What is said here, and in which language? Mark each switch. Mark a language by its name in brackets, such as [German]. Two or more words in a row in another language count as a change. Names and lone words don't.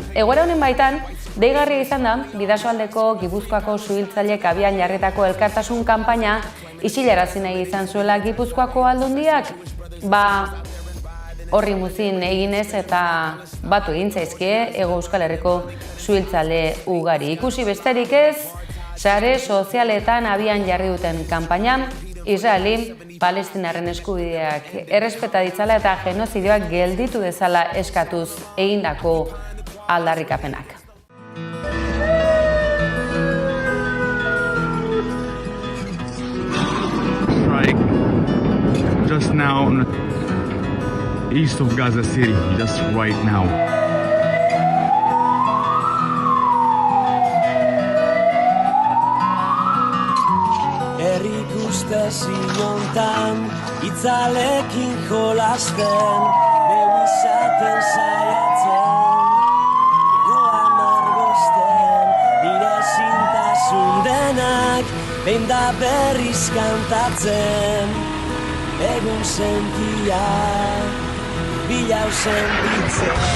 [Basque] Egoera honen baitan, deigarria izan da, Bidasoaldeko Gipuzkoako suhiltzaileek abian jarritako elkartasun kanpaina isilarazi nahi izan zuela Gipuzkoako aldundiak, horri muzin eginez eta batu egin zaizkie Hego Euskal Herriko suhiltzaile ugari. Ikusi besterik ez, sare sozialetan abian jarri duten kanpaina, Israeli Palestinarren eskubideak errespeta ditzala eta genozidioak gelditu dezala eskatuz egindako aldarrikapenak. [English] Just now, east of Gaza City, just right now. [Basque] Herrik ustezin hontan, itzalekin jolasten, begizaten saiatzen, egoan argozten, nire zintasun denak, behin da berriz kantatzen, egun sentia, bilau sentitzen.